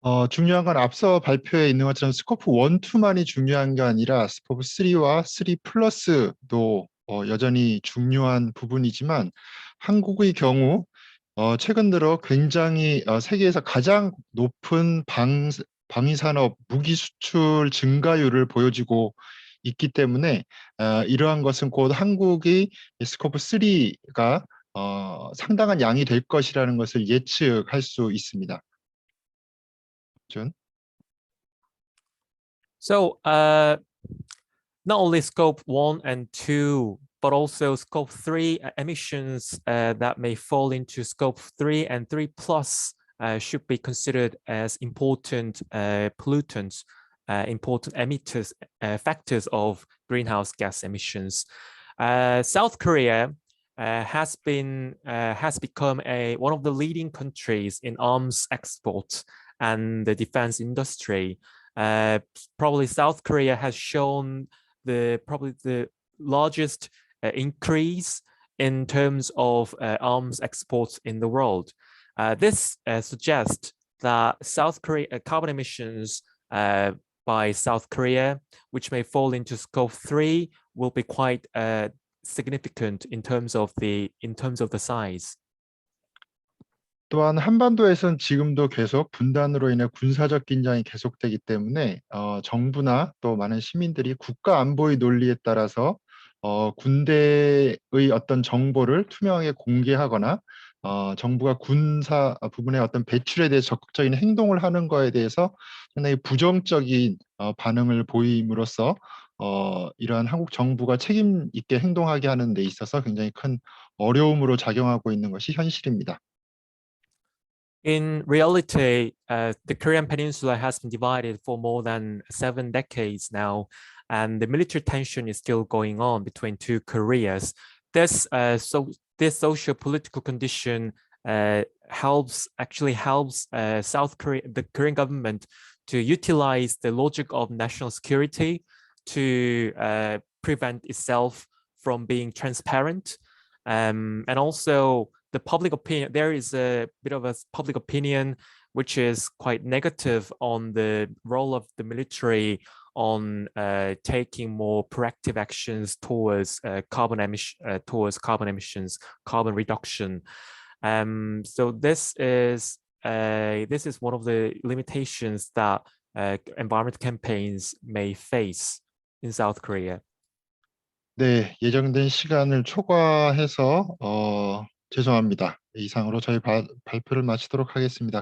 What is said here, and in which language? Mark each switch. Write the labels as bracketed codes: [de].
[ko] 중요한 건 앞서 발표에 있는 것처럼 스코프 1, 2만이 중요한 게 아니라 스코프 3와 3 플러스도 여전히 중요한 부분이지만 한국의 경우 최근 들어 굉장히 세계에서 가장 높은 방위산업 무기 수출 증가율을 보여주고 있기 때문에 이러한 것은 곧 한국의 스코프 3가 상당한 양이 될 것이라는 것을 예측할 수 있습니다. [en] So not only scope 1 and 2, but also scope 3 emissions that may fall into scope 3 and 3 plus should be considered as important pollutants, important emitters, factors of greenhouse gas emissions. South Korea has become one of the leading countries in arms exports and the defense industry. Probably South Korea has shown probably the largest increase in terms of arms exports in the world. This suggests that South Korea carbon emissions by South Korea, which may fall into scope 3, will be quite significant in terms of the size. [ko] 또한 한반도에선 지금도 계속 분단으로 인해 군사적 긴장이 계속되기 때문에 정부나 또 많은 시민들이 국가 안보의 논리에 따라서 군대의 어떤 정보를 투명하게 공개하거나 정부가 군사 부분의 어떤 배출에 대해 적극적인 행동을 하는 거에 대해서 상당히 부정적인 반응을 보임으로써 이러한 한국 정부가 책임 있게 행동하게 하는 데 있어서 굉장히 큰 어려움으로 작용하고 있는 것이 현실입니다. [en] In reality, the Korean Peninsula has been divided for more than 7 decades now, and the military tension is still going on between two Koreas. This socio-political condition helps South Korea, the Korean government, to utilize the logic of national security to prevent itself from being transparent, and also the public opinion. There is a bit of a public opinion which is quite negative on the role of the military on taking more proactive actions towards carbon emissions, carbon reduction. So this is one of the limitations that environment campaigns may face in South Korea. [ko] 네, 예정된 시간을 초과해서 죄송합니다. 이상으로 저희 발표를 마치도록 하겠습니다.